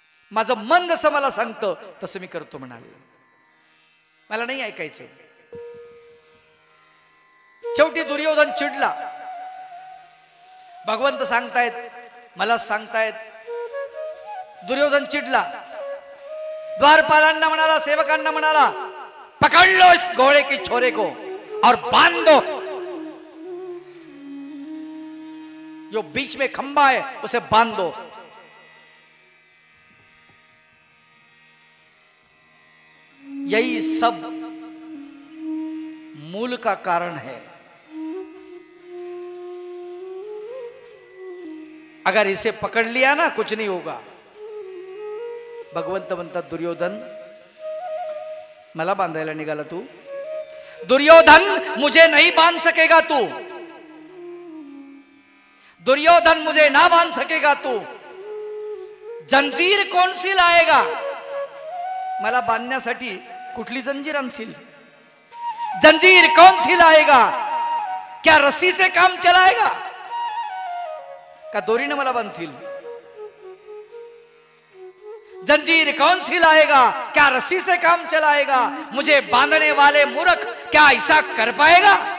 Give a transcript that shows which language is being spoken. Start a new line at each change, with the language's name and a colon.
Marathi: माझं मन जसं मला सांगतं तसं मी करतो म्हणाले. मला नाही ऐकायचं. शेवटी दुर्योधन चिडला. भगवंत सांगतायत, मला सांगतायत. दुर्योधन चिडला. द्वारपालांना म्हणाला, सेवकांना म्हणाला,
Hindi: पकड़ लो इस घोड़े के छोरे को और बांध दो. जो बीच में खंबा है उसे बांध दो. यही सब मूल का कारण है. अगर इसे पकड़ लिया ना, कुछ नहीं होगा.
Marathi: भगवंत म्हणतात, दुर्योधन मला बांधायला निघाला तू?
Hindi: दुर्योधन मुझे नहीं बांध सकेगा तू. दुर्योधन मुझे ना बांध सकेगा तू. जंजीर कौन सी लाएगा?
Marathi: मला बांधण्यासाठी कुठली जंजीर आणशील?
Hindi: जंजीर कौन सी लाएगा? क्या रस्सी से काम चलाएगा?
Marathi: का दोरीने मला बांधशील?
Hindi: जंजीर कौन सी लाएगा? क्या रस्सी से काम चलाएगा? मुझे बांधने वाले मूर्ख क्या ऐसा कर पाएगा?